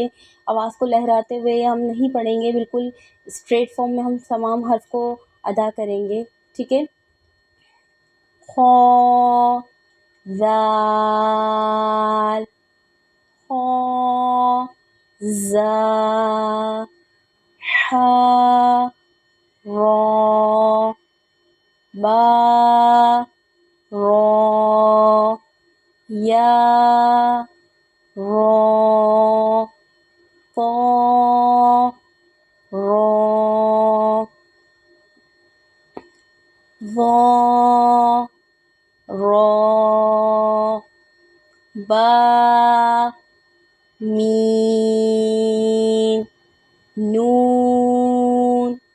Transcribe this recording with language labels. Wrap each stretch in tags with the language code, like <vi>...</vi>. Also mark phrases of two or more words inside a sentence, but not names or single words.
<ur>آواز کو لہراتے ہوئے ہم نہیں پڑھیں گے، بالکل</ur> <en>straight form</en> <ur>میں ہم تمام حرف کو ادا کریں گے. ٹھیک ہے، خا ذال، خا زا، حا را، با را، یا را، طا را، ظا را، با میم، نون</ur>